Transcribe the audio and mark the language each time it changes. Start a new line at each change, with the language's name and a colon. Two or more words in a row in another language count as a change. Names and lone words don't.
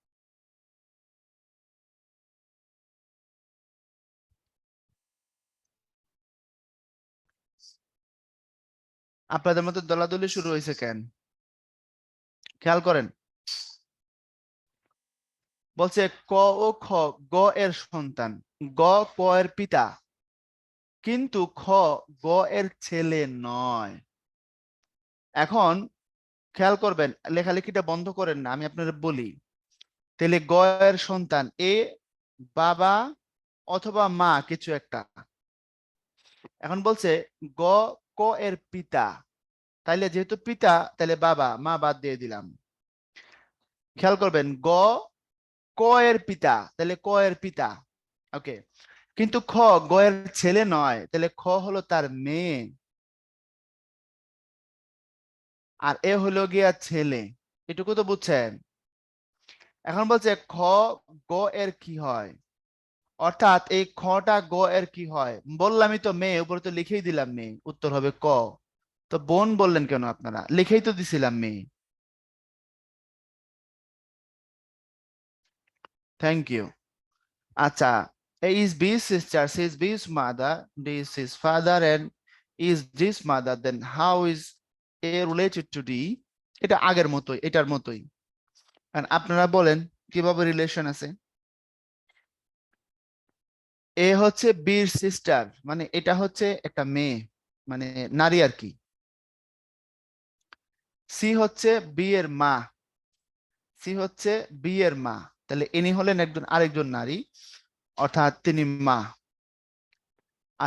Bangla: আপনাদের মধ্যে দলাদলি শুরু হয়েছে কেন? খেয়াল করেন, বলছে ক ও খ গ এর সন্তান, গ ক এর পিতা, কিন্তু খ গ এর ছেলে নয়। এখন খেয়াল করবেন, লেখালেখিটা বন্ধ করেন না, আমি আপনাদের বলি। তাহলে গ এর সন্তান এ বাবা অথবা মা কিছু একটা। এখন বলছে গ ক এর পিতা, তাইলে যেহেতু পিতা তাহলে বাবা, মা বাদ দিয়ে দিলাম। খেয়াল করবেন, গ ক এর পিতা, তাহলে ক এর পিতা। ওকে, কিন্তু খ গ এর ছেলে নয়, তাহলে খ হলো তার মেয়ে, আর এ হলো গিয়া ছেলে। এটুকু তো বুঝছেন? এখন বলছে খ গ এর কি হয়, অর্থাৎ এই খটা গ এর কি হয়? বললামই তো মেয়ে, উপরে তো লিখেই দিলাম মেয়ে, উত্তর হবে ক। তো বোন বললেন কেন আপনারা? লিখেই তো দিছিলাম মেয়ে।
English: Thank you.
Bangla: আচ্ছা,
English: is B's sister, she is B's mother, D is his father, and is D's mother, then how is A related to D?
Bangla: এটা আগের মতোই, এটার মতোই। আর আপনারা বলেন কিভাবে রিলেশন আছে? এ হচ্ছে বির সিস্টার, মানে এটা হচ্ছে একটা মেয়ে, মানে নারী আর কি। সি হচ্ছে বি এর মা, সি হচ্ছে বি এর মা, তাহলে ইনি হলেন একজন আরেকজন নারী, অর্থাৎ তিনি মা।